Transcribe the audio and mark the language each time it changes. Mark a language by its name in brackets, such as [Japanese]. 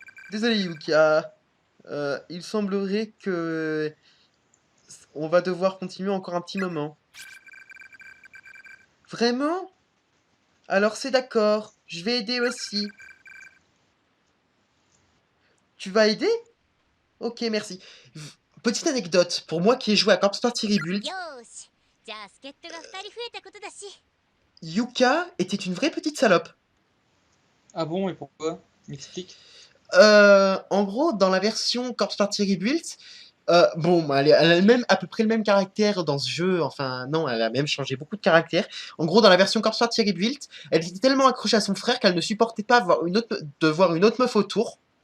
[French] Désolé, Yuka. Il semblerait que on va devoir continuer encore un petit moment. Vraiment? Alors c'est d'accord. Je vais aider aussi. Tu vas aider? Ok, merci. Petite anecdote, pour moi qui ai joué à Corpse Party Rebuild, [Japanese] よーしじゃあ助っ人が2人増えたことだし [French] Yuka était une vraie petite salope. Ah bon, et pourquoi? M'explique. En gros, dans la version Corpse Party Rebuild, bon, elle a même, à peu près le même caractère dans ce jeu. Enfin, non, elle a même changé beaucoup de caractère. En gros, dans la version Corpse Party Rebuild, elle était tellement accrochée à son frère qu'elle ne supportait pas de voir une autre meuf autour.